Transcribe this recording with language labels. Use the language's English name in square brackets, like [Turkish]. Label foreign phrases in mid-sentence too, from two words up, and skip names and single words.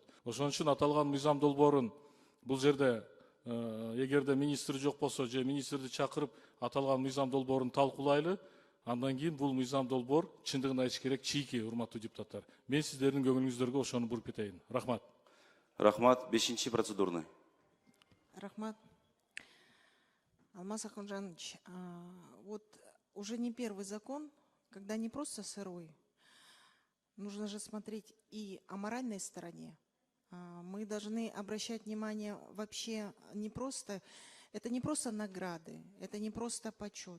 [Kyrgyz] Ошон үчүн аталган мыйзам долбоорун бул жерде эгерде министр жок болсо, же министрди чакырып аталган мыйзам долбоорун талкуулайлы. Андан кийин бул мыйзам долбоор чындыгын айтыш керек чийки, урматтуу депутаттар. Мен сиздердин көңүлүңүздөргө ошону буруп кетейин. Рахмат. Рахмат. 5-чи процедурный. Рахмат. [Russian] Алмаз Акынжанович, вот уже не первый закон, когда не просто сырой, нужно же смотреть и о моральной стороне. Мы должны обращать внимание вообще не просто, это не просто награды, это не просто почет.